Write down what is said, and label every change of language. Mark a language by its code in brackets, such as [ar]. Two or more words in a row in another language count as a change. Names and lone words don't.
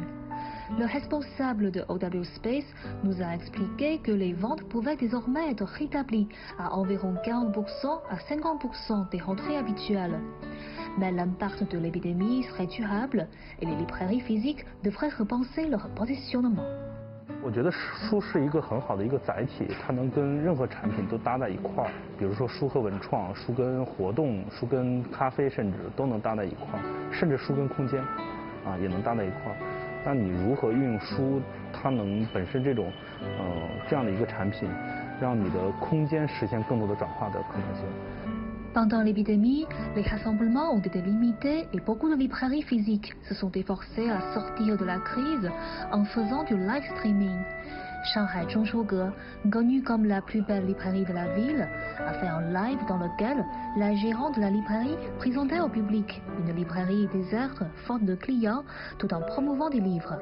[fr] Le responsable de OW Space nous a expliqué que les ventes pouvaient désormais être rétablies à environ 40% à 50% des rentrées habituelles. Mais l'impact de l'épidémie serait durable et les librairies physiques devraient repenser leur positionnement. [zh] 我觉得书是一个很好的一个载体，它能跟任何产品都搭在一块儿，比如说书和文创、书跟活动、书跟咖啡，甚至都能搭在一块儿，甚至书跟空间，也能搭在一块儿。那你如何运用书，它能本身这种这样的一个产品，让你的空间实现更多的转化的可能性？ [fr] Pendant l'épidémie, les rassemblements ont été limités et beaucoup de librairies physiques se sont efforcées à sortir de la crise en faisant du live streaming. Shanghai Zhongshuge, connue comme la plus belle librairie de la ville, a fait un live dans lequel la gérante de la librairie présentait au public une librairie déserte faute de clients tout en promouvant des livres.